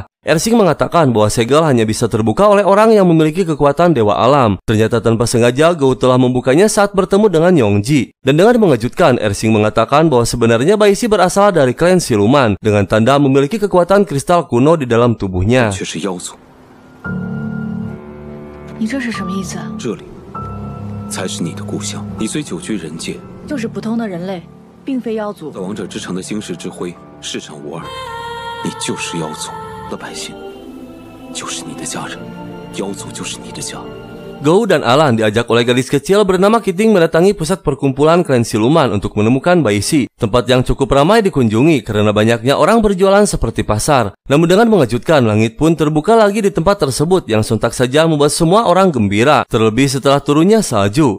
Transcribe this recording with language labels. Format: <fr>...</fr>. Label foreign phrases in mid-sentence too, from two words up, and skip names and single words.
<id>Ersing mengatakan bahwa segel hanya bisa terbuka oleh orang yang memiliki kekuatan dewa alam. Ternyata tanpa sengaja Gou telah membukanya saat bertemu dengan Yongji. Dan dengan mengejutkan, Ersing mengatakan bahwa sebenarnya Baishi berasal dari klan siluman dengan tanda memiliki kekuatan kristal kuno di dalam tubuhnya.</id> <zh>才是你的故乡。你虽久居人界，就是普通的人类，并非妖族。在王者之城的星石之辉，世上无二。你就是妖族，的百姓就是你的家人，妖族就是你的家。</zh> <id>Gou dan Alan diajak oleh gadis kecil bernama Kiting mendatangi pusat perkumpulan klan siluman untuk menemukan Baishi, tempat yang cukup ramai dikunjungi karena banyaknya orang berjualan seperti pasar. Namun dengan mengejutkan, langit pun terbuka lagi di tempat tersebut yang sontak saja membuat semua orang gembira, terlebih setelah turunnya salju.</id>